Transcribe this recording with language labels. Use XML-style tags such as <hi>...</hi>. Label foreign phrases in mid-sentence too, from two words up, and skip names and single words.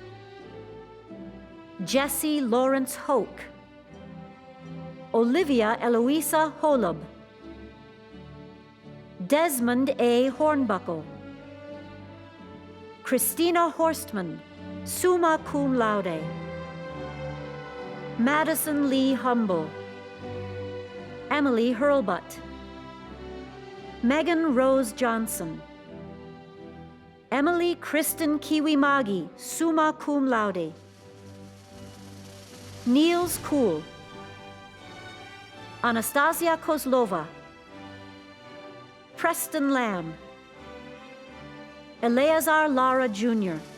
<en>Jesse Lawrence Hoke. Olivia Eloisa Holub. Desmond A. Hornbuckle. Christina Horstman,</en> <la>summa cum laude.</la> <en>Madison Lee Humble. Emily Hurlbutt. Megan Rose Johnson. Emily Kristen Kiwimagi,</en> <la>summa cum laude.</la> <en>Niels Kuhl. Anastasia Kozlova. Preston Lamb. Eleazar Lara Jr.</en>